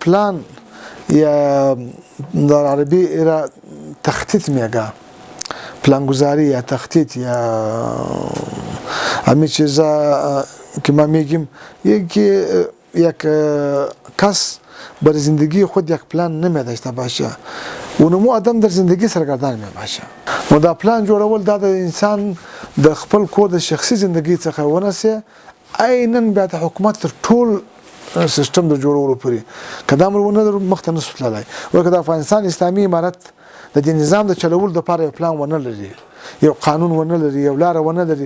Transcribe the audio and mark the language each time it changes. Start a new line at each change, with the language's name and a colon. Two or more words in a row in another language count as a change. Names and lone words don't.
Persian: پلان یا در عربی را تخطیط میگه، پلانگذاری یا تخطیط یا همین چیزا که ما میگیم یک کس بر زندگی خود یک پلان نمیداشته باشه ونمو آدم در زندگی سرگردان می باشه.
Pashto: نو دا پلان جوړول دا د انسان د خپل کور د شخصي زندگی څخه ونسه عیناً بیا د حکومت تر ټول سیستم د جوړولو پورې کدا مرونه مخته نسو تللی ورکه د افغانستان اسلامي امارت د دې نظام د چلول د لپاره پلان ونه لري، یو قانون ونه لري، یو لار ونه لري.